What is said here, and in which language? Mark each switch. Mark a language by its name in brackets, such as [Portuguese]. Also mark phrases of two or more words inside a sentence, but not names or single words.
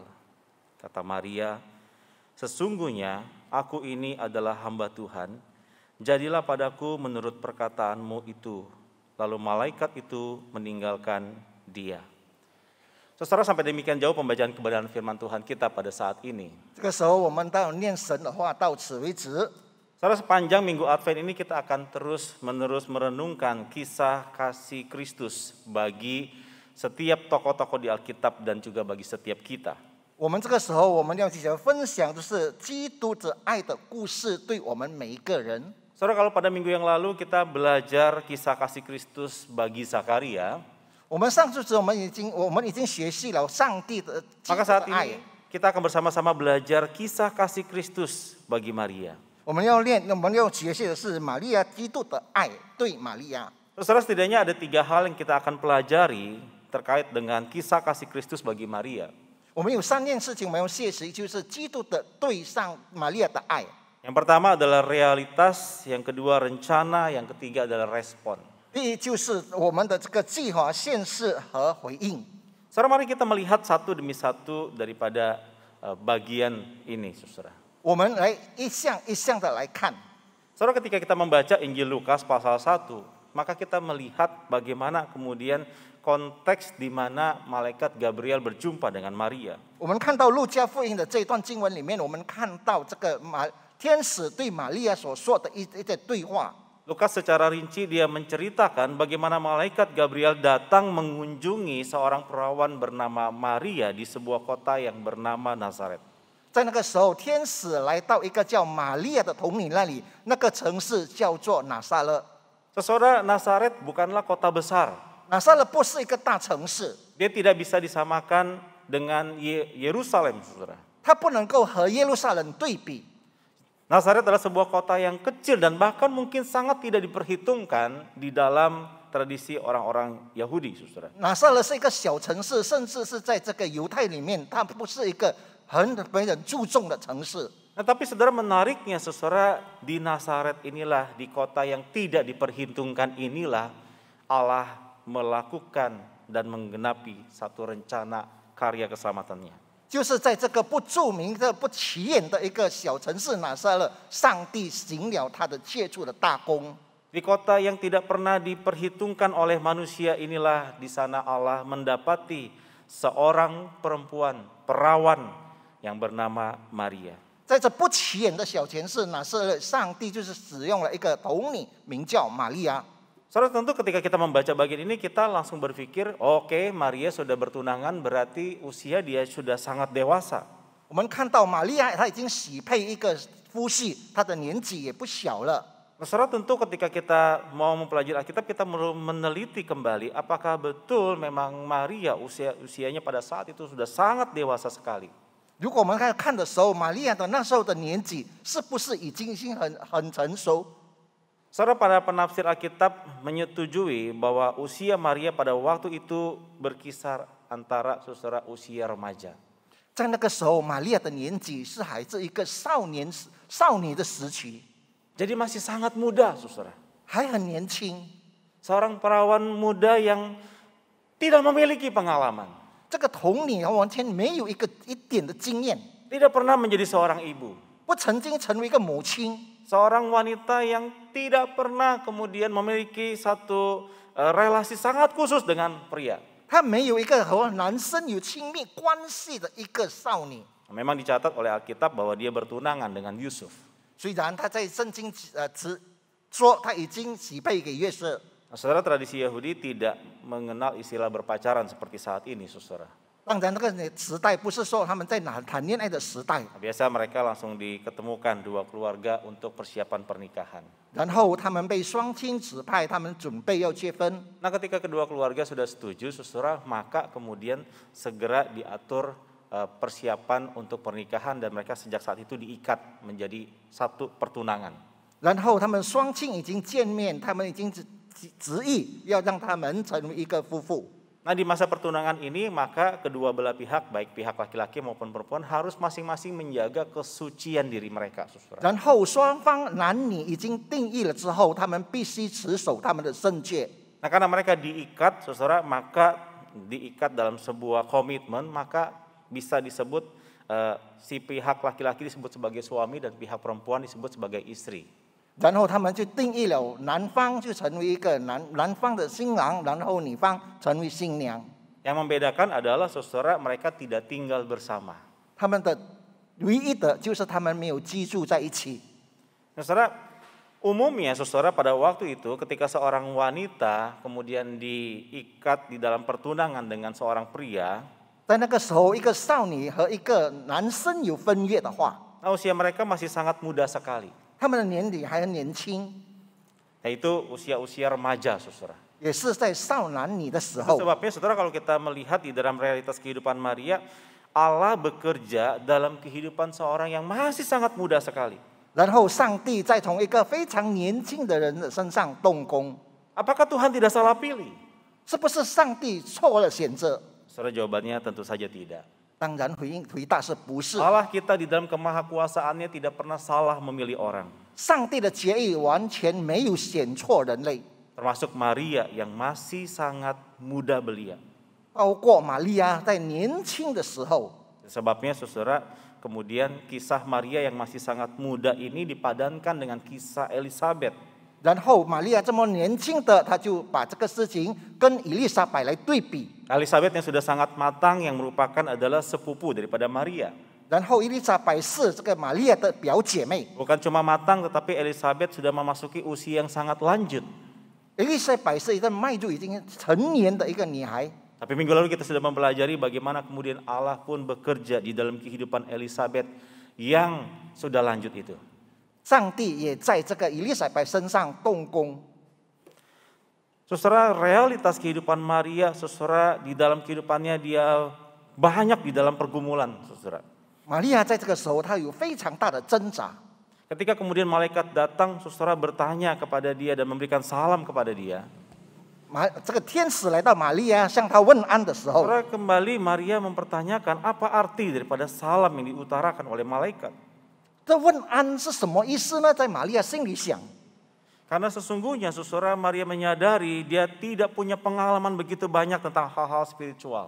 [Indonesian] Kata Maria, sesungguhnya aku ini adalah hamba Tuhan, jadilah padaku menurut perkataanmu itu. Lalu malaikat itu meninggalkan dia. Saudara, sampai demikian jauh pembacaan kebenaran firman Tuhan kita pada saat ini. [Chinese] 这个时候，我们到念神的话到此为止。 [Indonesian] Saudara, sepanjang minggu Advent ini kita akan terus-menerus merenungkan kisah kasih Kristus bagi setiap tokoh-tokoh di Alkitab dan juga bagi setiap kita. [Chinese] 我们这个时候，我们要继续分享，就是基督的爱的故事，对我们每一个人。 [Indonesian] Saudara, kalau pada minggu yang lalu kita belajar kisah kasih Kristus bagi Zakaria, [Chinese] 我们上次我们已经学习了上帝的基督 [Indonesian] maka [Chinese] 的 [Indonesian] saat [Chinese] 爱。 [Indonesian] ini kita akan bersama-sama belajar kisah kasih Kristus bagi Maria. [Chinese] 我们要学习的是玛利亚基督的爱对玛利亚。 [Indonesian] Saudara, setidaknya ada 3 hal yang kita akan pelajari terkait dengan kisah kasih Kristus bagi Maria. [Chinese] 我们有3件事情我们要学习，就是基督的对上玛利亚的爱。 [Indonesian] Yang pertama adalah realitas, yang kedua rencana, yang ketiga adalah respon. [Chinese] 第一就是我们的这个计划、现实和回应。 [Indonesian] Saudara, mari kita melihat satu demi satu daripada bagian ini, saudara. [Chinese] 我们来一项一项的来看。 [Indonesian] Saudara, ketika kita membaca Injil Lukas pasal 1, maka kita melihat bagaimana kemudian konteks di mana malaikat Gabriel berjumpa dengan Maria. [Chinese] 我们看到路加福音的这一段经文里面，我们看到这个天使对玛利亚所说的一些对话。 [Indonesian] Lukas secara rinci dia menceritakan bagaimana malaikat Gabriel datang mengunjungi seorang perawan bernama Maria di sebuah kota yang bernama Nazaret. [Chinese] 在在那个时候，天使来到一个叫玛利亚的童女那里，那个城市叫做拿撒勒。 [Indonesian] Saudara, Nazaret bukanlah kota besar. [Chinese] 拿撒勒不是一个大城市， [Indonesian] Dia tidak bisa disamakan dengan Yerusalem, saudara. [Chinese] 它不能够和耶路撒冷对比。 [Indonesian] Nazaret adalah sebuah kota yang kecil dan bahkan mungkin sangat tidak diperhitungkan di dalam tradisi orang-orang Yahudi, saudara. [Chinese] 拿撒勒是一个小城市，甚至是在这个犹太里面，它不是一个很被人注重的城市。 [Indonesian] Nah, tapi saudara menariknya, saudara, di Nazaret inilah, di kota yang tidak diperhitungkan inilah Allah melakukan dan menggenapi satu rencana karya keselamatannya. [Chinese] 就是在这个不著名的、不起眼的一个小城市拿撒勒，上帝行了他的借助的大功。 [Indonesian] Di kota yang tidak pernah diperhitungkan oleh manusia inilah di sana Allah mendapati seorang perempuan perawan yang bernama Maria. [Chinese] 在这不起眼的小城市拿撒勒，上帝就是使用了一个童女，名叫玛利亚。 [Indonesian] Saudara, tentu ketika kita membaca bagian ini kita langsung berpikir, oke, Maria sudah bertunangan berarti usia dia sudah sangat dewasa. [Chinese] 我们看到玛利亚，她已经喜配一个夫婿，她的年纪也不小了。 [Indonesian] Nah, saudara, tentu ketika kita mau mempelajari Alkitab kita perlu meneliti kembali apakah betul memang Maria usianya pada saat itu sudah sangat dewasa sekali. [Chinese] 如果我们看的时候，玛利亚的那时候的年纪是不是已经很成熟？ [Indonesian] Saudara, para penafsir Alkitab menyetujui bahwa usia Maria pada waktu itu berkisar antara saudara usia remaja. [Chinese] 在那个时候，玛利亚的年纪是还是一个少女的时期， [Indonesian] Jadi masih sangat muda, saudara. [Chinese] 还很年轻。 [Indonesian] Seorang perawan muda yang tidak memiliki pengalaman. [Chinese] 这个童女完全没有一点的经验， [Indonesian] Tidak pernah menjadi seorang ibu. [Chinese] 不曾经成为一个母亲。 [Indonesian] Seorang wanita yang tidak pernah kemudian memiliki satu relasi sangat khusus dengan pria. [Chinese] 她没有一个和男生有亲密关系的一个少女。 [Indonesian] Memang dicatat oleh Alkitab bahwa dia bertunangan dengan Yusuf. [Chinese] 虽然她在圣经说她已经许配给约瑟， [Indonesian] Nah, saudara, tradisi Yahudi tidak mengenal istilah berpacaran seperti saat ini, saudara. [Chinese] 当然那个时代不是说他们在谈恋爱的时代。 [Indonesian] Biasa mereka langsung diketemukan dua keluarga untuk persiapan pernikahan. [Chinese] 然后他们被双亲指派，他们准备要结婚。 [Indonesian] Nah, ketika kedua keluarga sudah setuju, saudara, maka kemudian segera diatur persiapan untuk pernikahan dan mereka sejak saat itu diikat menjadi satu pertunangan. [Chinese] 然后他们双亲已经见面，他们已经执意要让他们成为一个夫妇。 [Indonesian] Nah, di masa pertunangan ini maka kedua belah pihak, baik pihak laki-laki maupun perempuan, harus masing-masing menjaga kesucian diri mereka, saudara. [Chinese] 然后双方男女已经定义了之后，他们必须持守他们的圣洁。 [Indonesian] Nah, karena mereka diikat, saudara, maka diikat dalam sebuah komitmen, maka bisa disebut si pihak laki-laki disebut sebagai suami dan pihak perempuan disebut sebagai istri. [Chinese] 然后他们就定义了，男方就成为一个男方的新郎，然后女方成为新娘。 [Indonesian] Yang membedakan adalah, saudara, mereka tidak tinggal bersama. [Chinese] 他们的唯一的就是他们没有居住在一起。 [Indonesian] Nah, saudara, umumnya, saudara, pada waktu itu ketika seorang wanita kemudian diikat di dalam pertunangan dengan seorang pria, [Chinese] 在那个时候，一个少女和一个男生有婚约的话， [Indonesian] nah, usia mereka masih sangat muda sekali. [Chinese] 他们的年龄还很年轻， [Indonesian] Yaitu usia-usia remaja, saudara. [Chinese] 也是在少男女的时 [Indonesian] Itu [Chinese] 候。 [Indonesian] sebabnya, saudara, kalau kita melihat di dalam realitas kehidupan Maria, Allah bekerja dalam kehidupan seorang yang masih sangat muda sekali. [Chinese] 然后上帝再从一个非常年轻的人的身上动工， [Indonesian] Apakah Tuhan tidak salah pilih? [Chinese] 是不是上帝错了选择？ [Indonesian] Saudara, jawabannya tentu saja tidak. [Chinese] 当然回答是不是。 [Indonesian] Allah kita di dalam kemahakuasaannya tidak pernah salah memilih orang. [Chinese] 上帝的决议完全没有选错人类， [Indonesian] Termasuk Maria yang masih sangat muda belia. [Chinese] 包括玛利亚在年轻的时候。 [Indonesian] Sebabnya, saudara, kemudian kisah Maria yang masih sangat muda ini dipadankan dengan kisah Elizabeth. [Chinese] 然后玛利亚这么年轻的，他就把这个事情跟以利沙伯来对比。 [Indonesian] Elizabeth yang sudah sangat matang yang merupakan adalah sepupu daripada Maria. [Chinese] 然后伊丽莎白是这个玛利亚的表姐妹。 [Indonesian] Bukan cuma matang tetapi Elizabeth sudah memasuki usia yang sangat lanjut. [Chinese] 伊丽莎白是一个迈入已经成年的一个女孩。 [Indonesian] Tapi minggu lalu kita sudah mempelajari bagaimana kemudian Allah pun bekerja di dalam kehidupan Elizabeth yang sudah lanjut itu. [Chinese] 上帝也在这个以利沙伯身上动工。 [Indonesian] Saudara, realitas kehidupan Maria, saudara, di dalam kehidupannya dia banyak di dalam pergumulan, saudara. [Chinese] 玛利亚在这个时候，她有非常大的挣扎。 [Indonesian] Ketika kemudian malaikat datang, saudara bertanya kepada dia dan memberikan salam kepada dia. [Chinese] 这个天使来到玛利亚向她问安的时候， [Indonesian] Saudara, kembali Maria mempertanyakan apa arti daripada salam yang diutarakan oleh malaikat. [Chinese] 这问安是什么意思呢？在玛利亚心里想， [Indonesian] Karena sesungguhnya saudara Maria menyadari dia tidak punya pengalaman begitu banyak tentang hal-hal spiritual.